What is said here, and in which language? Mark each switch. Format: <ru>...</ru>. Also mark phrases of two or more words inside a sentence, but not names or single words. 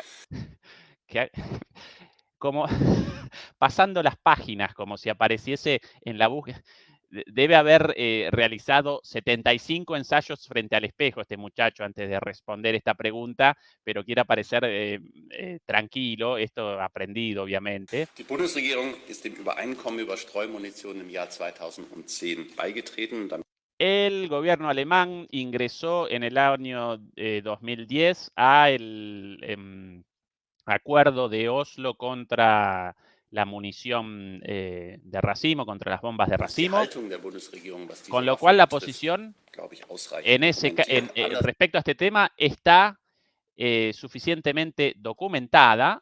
<es>Como pasando las páginas, como si apareciese en la búsqueda. Debe haber realizado 75 ensayos frente al espejo este muchacho antes de responder esta pregunta, pero quiere parecer tranquilo, esto aprendido obviamente.</es> <de>Die Bundesregierung ist dem Übereinkommen über Streumunition im Jahr 2010 beigetreten.</de> <es>El gobierno alemán ingresó en el año 2010 a acuerdo de Oslo contra la munición de racimo, contra las bombas de racimo, con lo cual la posición respecto a este tema está suficientemente documentada.</es>